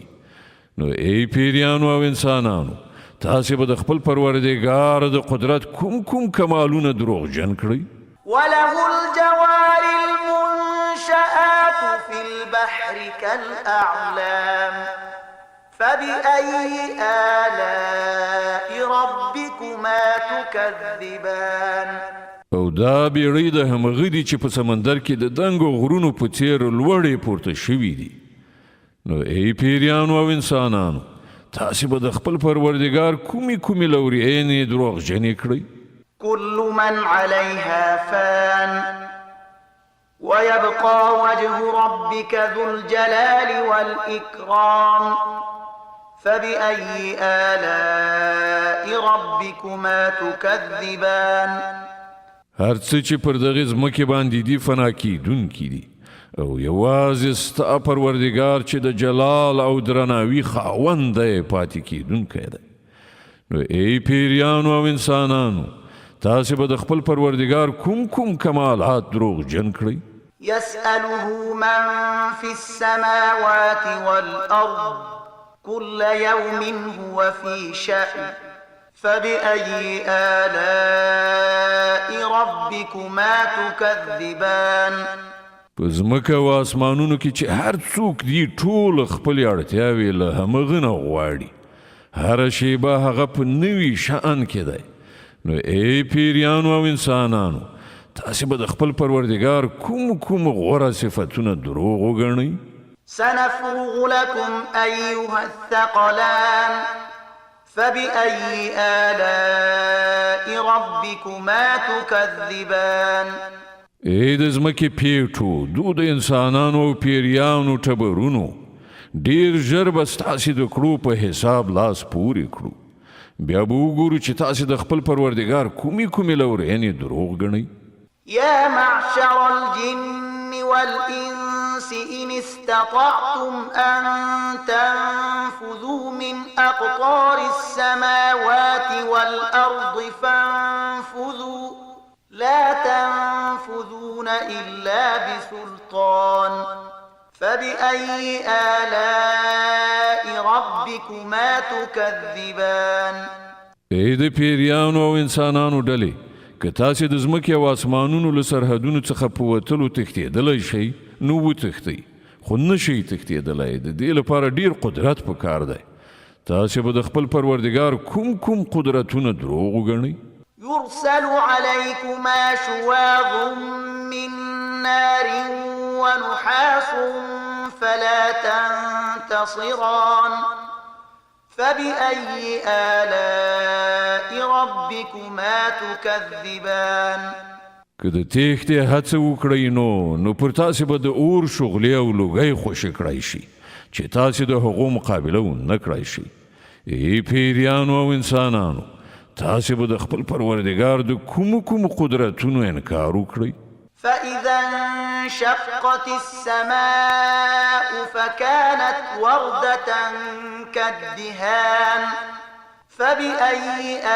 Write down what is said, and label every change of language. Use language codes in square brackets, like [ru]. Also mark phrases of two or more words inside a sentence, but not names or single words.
[ps] نو ای پیریانو او انسانانو تاسې به د خپل پروردګار د قدرت کوم کمالونه دروغجن کړئ؟ [ar] وله الجوار المنشآت في البحر كالأعلام فبأي آلاء ربكما تكذبان. [ps] او دا بیړۍ د همغه دي چې په سمندر کې د دنګو غرونو په څیر لوړې پورته شوي دي. نو ای پیریانو او انسانانو تاسې به د خپل پروردګار کومې لورینې دروغجنې کړئ؟ [ar] كل من عليها فان ويبقى وجه ربك ذو الجلال والإكرام فبأي آلاء ربكما تكذبان. [ps] هر څه چې پر دغه ځمکې باندې دي فنا کیدونکي دي او یوازې ستا پروردګار چې د جلال او درناوي خاوند دی پاتې کیدونکی دی. نو ای پیریانو او انسانانو تاسې به د خپل پروردګار کوم کمالات دروغجن کړئ؟ [ar] يسأله من في السماوات والأرض كل يوم هو في شأن فبأي آلاء ربكما تكذبان. [ps] په ځمکه او اسمانونو کې چې هر څوک دي ټول خپلې اړتیاوې له همغه نه غواړي. هره شیبه هغه په نوي شأن کې دی. نو ای پیریانو او انسانانو تاسې به د خپل پروردګار کوم غوره صفتونه دروغ وګڼئ؟ [ar] سنفرغ لكم أيها الثقلان فبأي آلاء ربكما تكذبان. [ps] ای د ځمکې پیټو د انسانانو او پیریانو ټبرونو ډیر ژر به ستاسې د کړو په حساب لاس پورې کړو. بیا به وګورو چې تاسې د خپل پروردګار کومې لورینې دروغ ګڼئ. [ar] يا معشر الجن والإنس إن استطعتم أن تنفذوا من أقطار السماوات والأرض فانفذوا لا تنفذون إلا بسلطان فبأي آلاء ربكما تكذبان. [ps] ای د پیریانو او انسانانو ډلې که تاسې د ځمکې او اسمانونو له سرحدونو څخه په وتلو تښتېدلی شئ نو وتښتئ، خو نه شئ تښتېدلی. د دې لپاره ډیر قدرت پکار دی. تاسې به د خپل پروردګار کوم قدرتونه دروغ وګڼئ؟ [ar] يرسل عليكما شواظ من نار ونحاس فلا تنتصران فبأي آلاء ربكما تكذبان. [ps] که د تېښتې هڅه وکړئ نو پر تاسې به د اور شغلې او لوګی خوشې کړی شي چې تاسې د هغو مقابله ونه کړی شئ. ای پیریانو او انسانانو تاسې به د خپل پروردګار د کوم قدرتونو انکار وکړئ؟ [ar] فإذا انشقت السماء فكانت وردة كالدهان فبأي